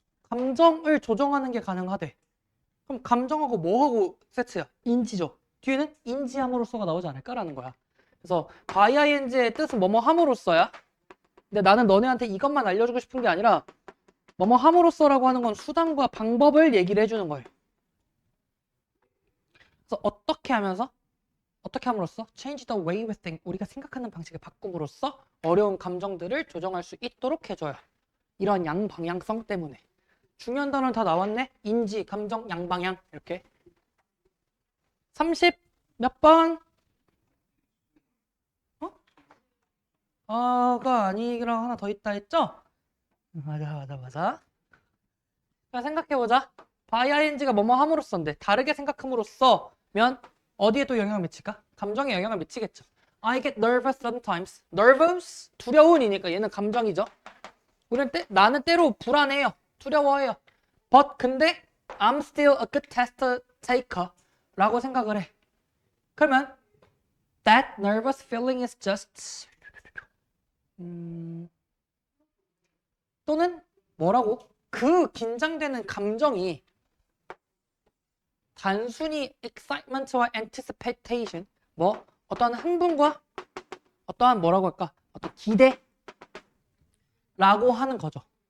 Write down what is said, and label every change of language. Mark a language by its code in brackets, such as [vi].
[ko] 감정을 조정하는 게 가능하대. 그럼 감정하고 뭐하고 세트야? 인지죠. 뒤에는 인지함으로써가 나오지 않을까라는 거야. 그래서 by ing의 뜻은 뭐뭐 함으로써야. 근데 나는 너네한테 이것만 알려주고 싶은 게 아니라 뭐뭐 함으로써라고 하는 건 수단과 방법을 얘기를 해주는 거예요. 그래서 어떻게 함으로써 [en] change the way we think. [ko] 우리가 생각하는 방식을 바꿈으로써 어려운 감정들을 조정할 수 있도록 해줘요. 이런 양방향성 때문에. 중요한 단어는 다 나왔네. 인지, 감정, 양방향 이렇게. 30 몇 번? 가 아니랑 하나 더 있다 했죠? 맞아. 자, 생각해보자. by ing가 뭐뭐 함으로써인데 다르게 생각함으로써면 어디에 또 영향을 미칠까? 감정에 영향을 미치겠죠. [en] I get nervous sometimes. nervous? [ko] 두려운이니까 얘는 감정이죠. 나는 때로 불안해요. 두려워해요. [en] But [ko] 근데 [en] I'm still a good test taker [ko] 라고 생각을 해. 그러면 [en] that nervous feeling is just [ko] 또는 뭐라고? 그 긴장되는 감정이 단순히 excitement와 anticipation 어떠한 흥분과 어떠한 뭐라고 할까? 어떤 기대라고 하는 거죠.